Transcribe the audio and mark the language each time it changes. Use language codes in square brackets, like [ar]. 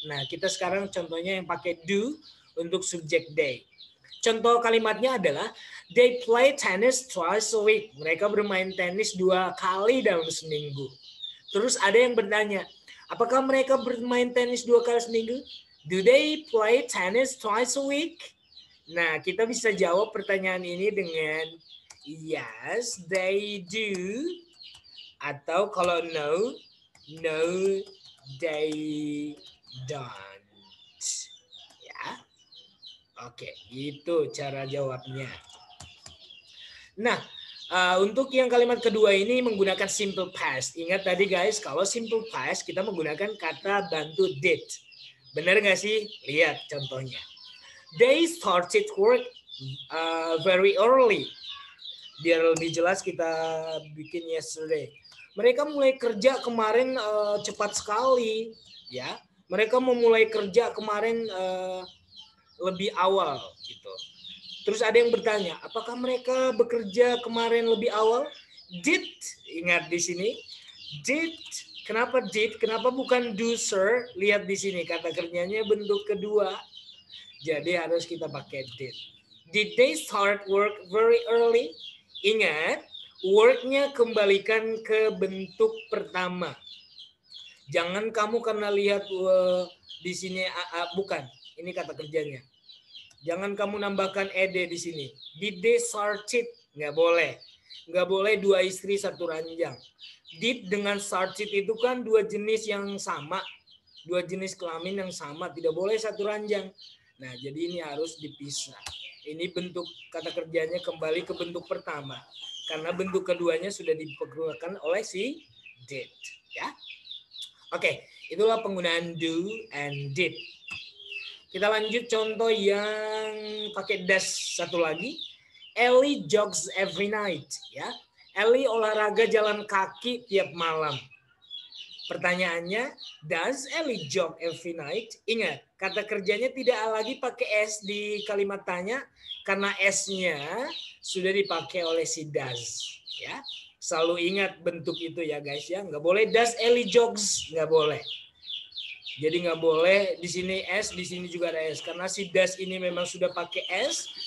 [id] Nah, kita sekarang contohnya yang pakai do untuk subjek they. Contoh kalimatnya adalah [en] they play tennis twice a week. [id] Mereka bermain tenis 2 kali dalam seminggu. Terus ada yang bertanya, apakah mereka bermain tenis 2 kali seminggu? [en] Do they play tennis twice a week? [id] Nah, kita bisa jawab pertanyaan ini dengan [en] yes, they do. [id] Atau kalau [en] no, no, they don't. Ya. [id] Oke, itu cara jawabnya. Nah, untuk yang kalimat kedua ini menggunakan simple past. Ingat tadi guys, kalau simple past kita menggunakan kata bantu did. Benar nggak sih? Lihat contohnya. [en] They started work very early. [id] Biar lebih jelas kita bikin yesterday. Mereka mulai kerja kemarin cepat sekali, ya. Mereka memulai kerja kemarin lebih awal, gitu. Terus ada yang bertanya, apakah mereka bekerja kemarin lebih awal? Did, ingat di sini, did. Kenapa did? Kenapa bukan do, sir? Lihat di sini kata kerjanya bentuk kedua. Jadi harus kita pakai did. [en] Did they start work very early? [id] Ingat, work-nya kembalikan ke bentuk pertama. Jangan kamu karena lihat di sini bukan. Ini kata kerjanya. Jangan kamu nambahkan ed di sini. [en] Did they started? [id] Nggak boleh. Nggak boleh 2 istri 1 ranjang. Did dengan started itu kan 2 jenis yang sama. 2 jenis kelamin yang sama. Tidak boleh 1 ranjang. Nah, jadi ini harus dipisah. Ini bentuk kata kerjanya kembali ke bentuk pertama. Karena bentuk keduanya sudah dipergunakan oleh si did. Ya. Oke, itulah penggunaan do and did. Kita lanjut contoh yang pakai does satu lagi. [en] Ellie jogs every night. [id] Ya. Ellie olahraga jalan kaki tiap malam. Pertanyaannya, [en] does Ellie jog every night? [id] Ingat, kata kerjanya tidak lagi pakai S di kalimat tanya karena S-nya sudah dipakai oleh si does. Ya, selalu ingat bentuk itu ya guys ya. Nggak boleh [en] does Ellie jogs, [id] nggak boleh. Jadi nggak boleh di sini S, di sini juga ada S karena si does ini memang sudah pakai S.